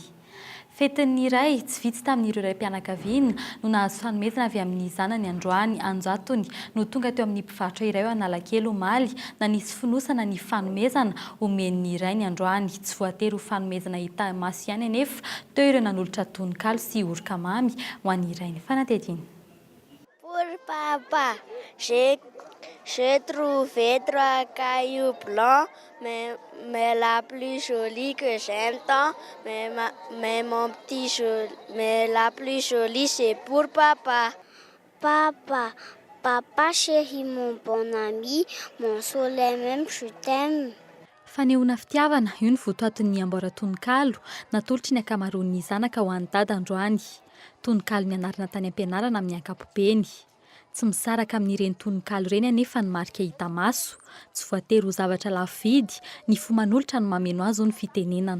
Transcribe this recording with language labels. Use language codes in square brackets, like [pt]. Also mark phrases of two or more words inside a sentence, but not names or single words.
[mg] Fetin'ny iray tsy vitsy tamin'ireo ray mpianakaviana no nahazo fanomezana avy amin'ny zanany androany anjatony no tonga teo amin'ny mpivarotra iray ao Analakely omaly na nisy finosana ny fanomezana omen'ny iray ny androany tsy voatery ho fanomezana hita maso ihany anefa teo ireo nanolotra tononkalo sy orkamamy ho an'ny iray ny fanatediny. [fr] Pour papa, j'ai trouvé 3 cailloux blancs, mais la plus jolie que j'aime tant, mais la plus jolie c'est pour papa. Papa chéri, mon bon ami, mon soleil même, je t'aime. [mg] Fanehoana fitiavana io ny votoaton'ny amboara-tononkalo natolotry ny akamaroan'ny zanaka ho an'ny dada androany. Tononkalo nianarana tany am-pianarana amin'ny ankapobeny. Tsy misaraka amin'ireny tononkalo ireny anefa ny marika hita maso, tsy voatery ho zavatra lafo vidy, ny foman'olotra no mameno azy ny fitenenana.